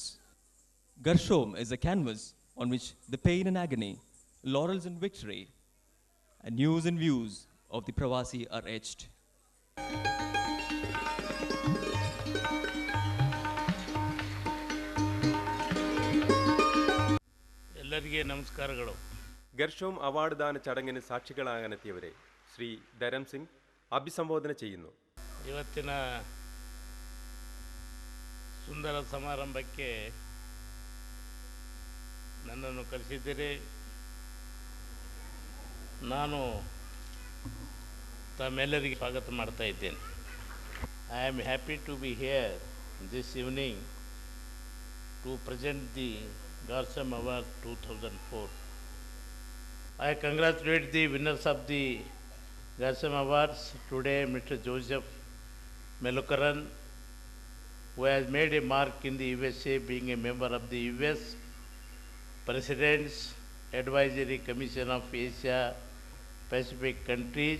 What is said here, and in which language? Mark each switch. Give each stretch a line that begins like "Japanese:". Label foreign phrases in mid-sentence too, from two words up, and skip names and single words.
English: Garshom is a canvas on which the pain and agony, laurels and victory, and news and views of the Pravasi are etched.
Kannada: ಎಲ್ಲರಿಗೆ ನಮಸ್ಕಾರಗಳು.
Malayalam: ഗർഷോം അവാർഡ് ദാന ചടങ്ങിന് സാക്ഷികളാകാനെത്തിയവരെ ശ്രീ ധരം സിംഗ് അഭിസംബോധന ചെയ്യുന്നു.
Kannada: ಇವತ್ತಿನ ಸುಂದರ ಸಮಾರಂಭಕ್ಕೆ ನನ್ನನ್ನು ಕರೆಸಿದ್ದೀರಿ. ನಾನು ತಮ್ಮೆಲ್ಲರಿಗೆ ಸ್ವಾಗತ ಮಾಡ್ತಾ ಇದ್ದೇನೆ.
English: I am happy to be here this evening to present the Garshom Award 2004. I congratulate the winners of the Garshom Awards today, Mr. Joseph Melukaran, who has made a mark in the USA, being a member of the US President's Advisory Commission of Asia Pacific countries.